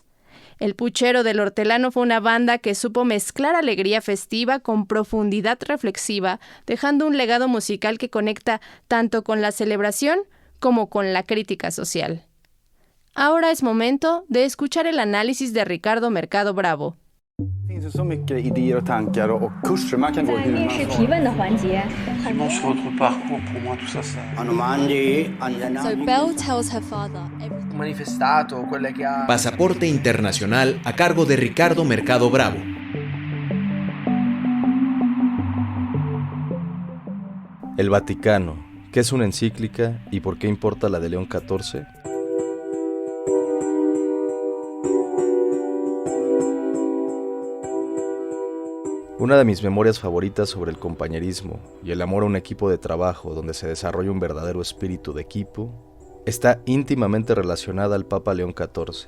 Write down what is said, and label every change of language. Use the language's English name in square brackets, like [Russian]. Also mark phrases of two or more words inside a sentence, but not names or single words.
[Spanish] El Puchero del Hortelano fue una banda que supo mezclar alegría festiva con profundidad reflexiva, dejando un legado musical que conecta tanto con la celebración como con la crítica social. Ahora es momento de escuchar el análisis de Ricardo Mercado Bravo. [Swedish] Så mycket idéer och tankar och kurser man kan gå hur man [English] So Belle tells her father [Italian] manifestato, quelle che ha... [Spanish] Pasaporte Internacional a cargo de Ricardo Mercado Bravo. El Vaticano, ¿qué es una encíclica y por qué importa la de León XIV? Una de mis memorias favoritas sobre el compañerismo y el amor a un equipo de trabajo donde se desarrolla un verdadero espíritu de equipo está íntimamente relacionada al Papa León XIV.